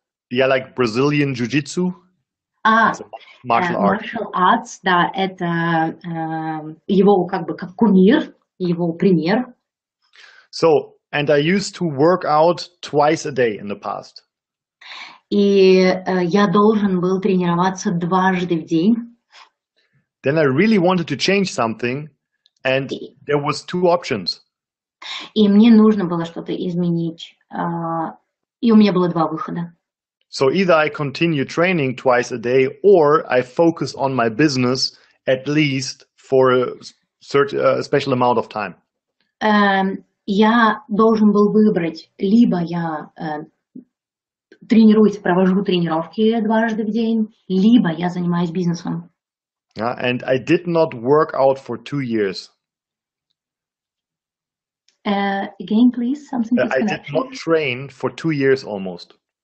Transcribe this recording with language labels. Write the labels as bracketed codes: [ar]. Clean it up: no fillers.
[en] Yeah, like Brazilian Jiu-Jitsu. Martial [ru] arts, да, это его как бы как кумир, его пример. [en] So, and I used to work out twice a day in the past. [ru] И я должен был тренироваться 2 раза в день. [en] Then I really wanted to change something, And there was two options. [ru] И мне нужно было что-то изменить. И у меня было два выхода. [en] So either I continue training twice a day, or I focus on my business at least for a special amount of time. [ru] Я должен был выбрать, либо я тренируюсь, провожу тренировки дважды в день, либо я занимаюсь бизнесом. [en] And I did not work out for 2 years. Again, please, something I did not train for 2 years almost.